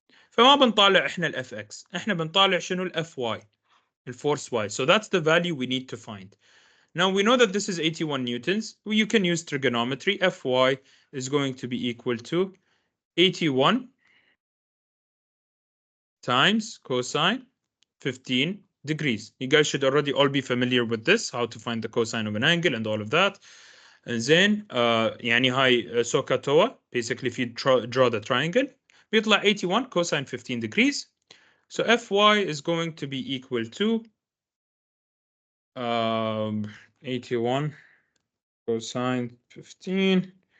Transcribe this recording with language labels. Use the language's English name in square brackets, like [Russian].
[Arabic] فما بنطالع إحنا ال Fx. إحنا بنطالع شنو ال Fy. [English] ال force y. So that's the value we need to find. Now we know that this is 81 newtons. You can use trigonometry. Fy is going to be equal to 81 times cosine 15 degrees. You guys should already all be familiar with this, how to find the cosine of an angle and all of that. [Arabic] زين يعني هاي SOHCAHTOA. [English] Basically if you draw the triangle [Arabic] بيطلع [English] 81 cosine 15 degrees. So Fy is going to be equal to 81 cosine 15.